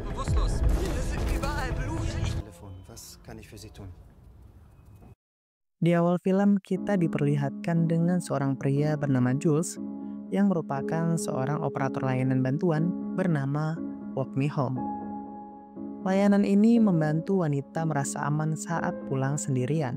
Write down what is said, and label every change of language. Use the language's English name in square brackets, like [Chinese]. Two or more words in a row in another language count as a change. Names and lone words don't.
[German] Bewusstlos. Hier sind überall Blut. Telefon, was kann ich für Sie tun? [Indonesian] Di awal film, kita diperlihatkan dengan seorang pria bernama Jules yang merupakan seorang operator layanan bantuan bernama Walk Me Home. Layanan ini membantu wanita merasa aman saat pulang sendirian.